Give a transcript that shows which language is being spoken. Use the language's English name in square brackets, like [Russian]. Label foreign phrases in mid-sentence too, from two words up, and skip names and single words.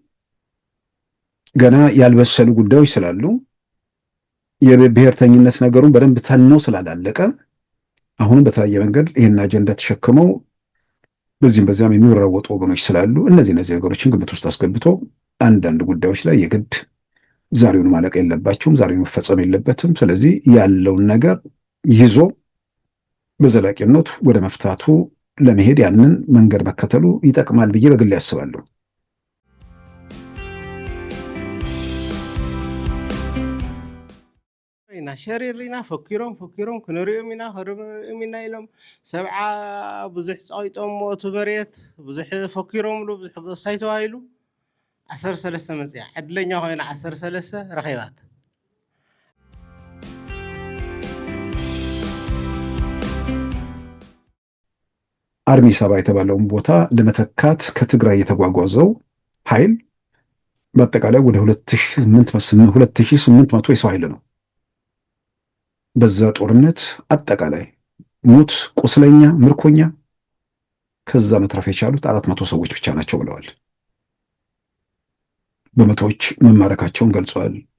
[Amharic] ገና ያልበሰሉ ጉዳዮች ስላሉ፣ የብሔርተኝነት ነገሩን በደንብ ተነው ስላላለቀ አሁንም በተለያየ መንገድ ይህን አጀንዳ ተሸክመው በዚህም በዚያም የሚወራወጡ ወገኖች ስላሉ እነዚህ ነገሮችን ግምት ውስጥ አስገብቶ አንዳንድ ጉዳዮች ላይ የግድ ዛሬውን ማለቅ የለባቸውም፣ ዛሬውን መፈጸም የለበትም። ስለዚህ ያለውን ነገር ይዞ በዘላቂነት ወደ መፍታቱ ለመሄድ ያንን መንገድ መከተሉ ይጠቅማል ብዬ በግል ያስባለሁ። [Tigrinya] ኢና ሸሪሪና ፈኪሮም ክንሪኦም ኢና ክሪኦም ኢና ኢሎም ሰብዓ ብዙሕ ፀቂጦም ሞቱ መሬት ብዙሕ ፈኪሮምሉ ብዙሕ ገሳይ ተባሂሉ 13 መፅያ ዕድለኛ ኮይና 13 ረኺባት [Amharic] አርሚ 7 የተባለውን ቦታ ለመተካት ከትግራይ የተጓጓዘው ኃይል በአጠቃላይ ወደ 2800 የሰው ኃይል ነው። በዛ ጦርነት አጠቃላይ ሞት፣ ቁስለኛ፣ ምርኮኛ ከዛ መትረፍ የቻሉት 400 ሰዎች ብቻ ናቸው ብለዋል። በመቶዎች መማረካቸውን ገልጸዋል።